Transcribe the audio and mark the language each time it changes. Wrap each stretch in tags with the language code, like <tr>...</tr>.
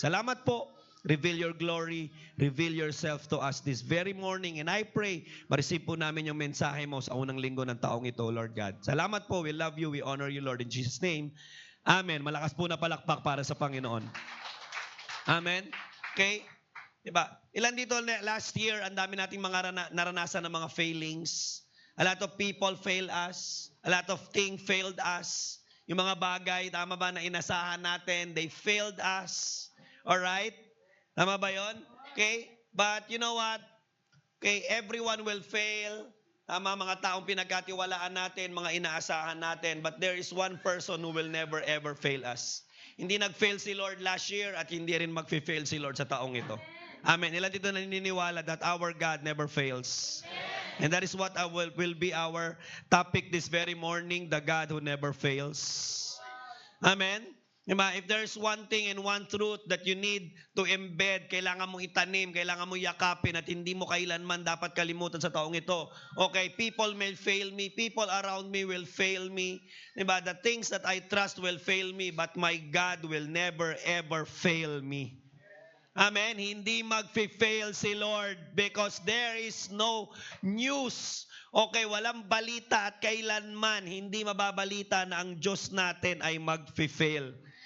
<tl>Salamat po.</tl> <en>Reveal your glory, reveal yourself to us this very morning. And I pray,</en> <tl>ma-receive po namin yung mensahe mo sa unang linggo ng taong ito, Lord God. Salamat po,</tl> <en>we love you, we honor you, Lord, in Jesus' name. Amen.</en> <tl>Malakas po na palakpak para sa Panginoon. Amen. Okay? Diba? Ilan dito</tl> <en>last year,</en> <tl>ang dami nating mga naranasan ng mga failings.</tl> <en>A lot of people fail us. A lot of things failed us.</en> <tl>Yung mga bagay, tama ba, na inasahan natin,</tl> <en>they failed us.</en> <tl>Alright? Tama ba yun? Okay?</tl> <en>But you know what? Okay, everyone will fail.</en> <tl>Tama, mga taong pinagkatiwalaan natin, mga inaasahan natin.</tl> <en>But there is one person who will never ever fail us.</en> <tl>Hindi nag-fail si Lord last year at hindi rin mag-fail si Lord sa taong ito. Amen. Ilan dito naniniwala</tl> <en>that our God never fails. And that is what will be our topic this very morning, the God who never fails.</en> <tl>Amen.</tl> <en>If there's one thing and one truth that you need to embed,</en> <tl>kailangan mong itanim, kailangan mong yakapin at hindi mo kailanman dapat kalimutan sa taong ito.</tl> <en>Okay, people may fail me, people around me will fail me. Diba? The things that I trust will fail me, but my God will never ever fail me. Amen.</en> <tl>Hindi mag-fail si Lord</tl> <en>because there is no news.</en> <tl>Okay, walang balita at kailanman hindi mababalita na ang Diyos natin ay mag-fail.</tl>